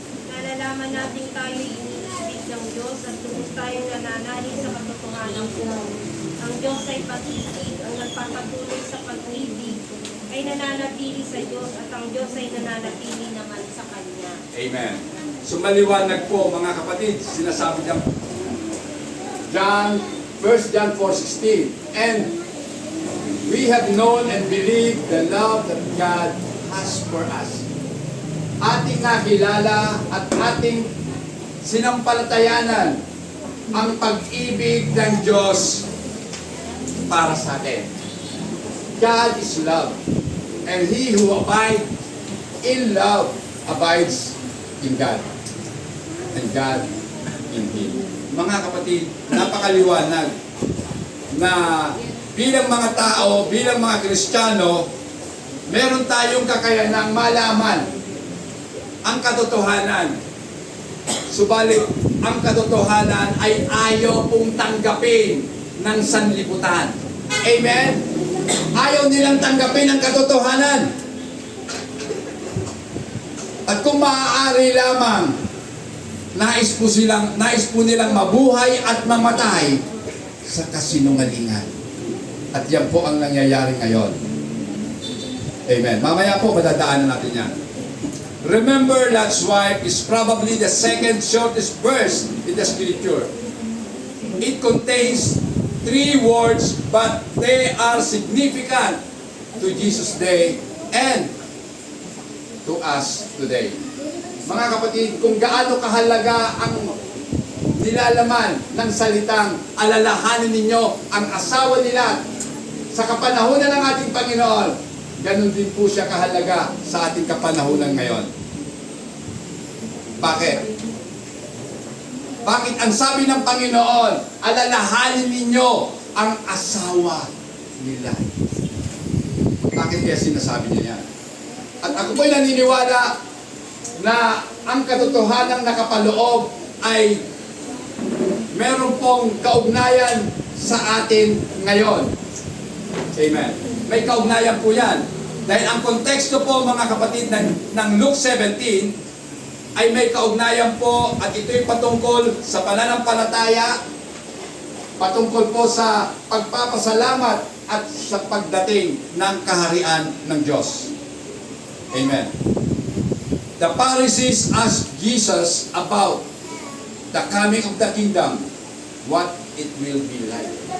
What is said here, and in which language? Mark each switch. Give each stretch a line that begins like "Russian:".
Filipino: Nalalaman natin tayo iniibig ng Diyos at lubos tayong nananalig sa katotohanan po. Ang Diyos ay pag-ibig. Ang nagpapatuloy sa pag-ibig ay nananatili sa Diyos at ang Diyos ay nananatili naman sa Kanya. Amen. So maliwanag po mga kapatid, sinasabi dyan,
English: John, 1 John 4:16, and we have known and believed the love that God has for us.
Filipino: Ating nakilala at ating sinampalatayanan ang pag-ibig ng Diyos para sa atin.
English: God is love, and he who abides in love abides in God, and God in him.
Filipino: Mga kapatid, napakaliwanag na bilang mga tao, bilang mga Kristiyano, meron tayong kakayanang malaman ang katotohanan. Subalit, ang katotohanan ay ayaw pong tanggapin ng sanlibutan. Amen? Ayaw nilang tanggapin ang katotohanan. At kung maaari lamang, nais po nilang mabuhay at mamatay sa kasinungalingan. At yan po ang nangyayari ngayon. Amen. Mamaya po, madadaanan natin yan.
English: Remember, Lot's wife is probably the second shortest verse in the scripture. It contains 3 words, but they are significant to Jesus' day and to us today.
Filipino: Mga kapatid, kung gaano kahalaga ang nilalaman ng salitang alalahanin ninyo ang asawa nila sa kapanahunan ng ating Panginoon, ganun din po siya kahalaga sa ating kapanahunan ngayon. Bakit? Bakit ang sabi ng Panginoon, alalahanin ninyo ang asawa nila? Bakit kaya sinasabi niya yan? At ako po'y naniniwala na ang katotohanang nakapaloob ay meron pong kaugnayan sa atin ngayon. Amen. May kaugnayan po yan. Dahil ang konteksto po mga kapatid ng Luke 17 ay may kaugnayan po at ito'y patungkol sa pananampalataya, patungkol po sa pagpapasalamat at sa pagdating ng kaharian ng Diyos. Amen.
English: The Pharisees asked Jesus about the coming of the kingdom, what it will be like.